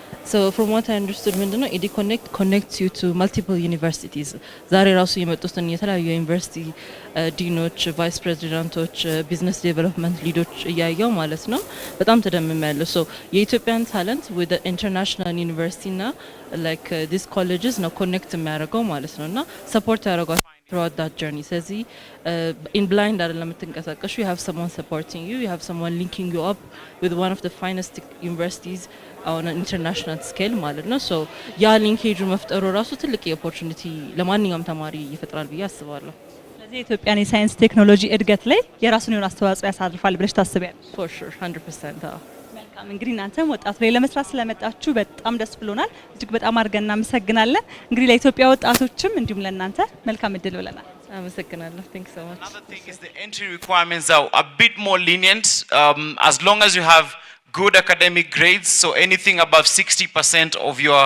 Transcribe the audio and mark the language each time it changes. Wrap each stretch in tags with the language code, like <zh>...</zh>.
<en>So from what I understood</en> <am>ምንድነው ኢዲ ኮኔክት</am> <en>connects you to multiple universities</en> <am>ዛሬ ራሱ የመጡትን የተለያዩ ዩኒቨርሲቲ ዲኖች፣ ቫይስ ፕሬዚዳንቶች፣ ቢዝነስ ዴቨሎፕመንት ሊዶች እያየው ማለት ነው። በጣም ተደምሜያለሁ። ሶ የኢትዮጵያን ታለንት</am> <en>with the international university</en> <am>እና</am> <en>like these colleges</en> <am>ነው ኮኔክት የሚያደርገው ማለት ነውና ሰፖርት ያደርጓል</am> <en>throughout that journey.</en> <am>ስለዚህ</am> <en>in blind</en> <am>አይደለም የምትንቀሳቀሹ</am> <en>you have someone supporting you, you have someone linking you up with one of the finest universities on an international scale</en> <am>ማለት ነው። ሶ ያ ሊንኬጁ መፍጠሩ ራሱ ትልቅ የኦፖርቹኒቲ ለማንኛውም ተማሪ ይፈጥራል ብዬ አስባለሁ። ስለዚህ የኢትዮጵያን የሳይንስ ቴክኖሎጂ እድገት ላይ የራሱን የሆነ አስተዋጽኦ ያሳርፋል ብለሽ ታስቢያለሽ?</am> <en>for sure 100%።</en> <am>መልካም እንግዲህ እናንተም ወጣት ላይ ለመስራት ስለመጣችሁ በጣም ደስ ብሎናል። እጅግ በጣም አድርገን እናመሰግናለን። እንግዲህ ለኢትዮጵያ ወጣቶችም እንዲሁም ለእናንተ መልካም እድል ብለናል። አመሰግናለሁ።</am> <en>thank you so much. Another thing is the entry requirements are a bit more lenient as long as you have good academic grades, so anything above 60% of</en>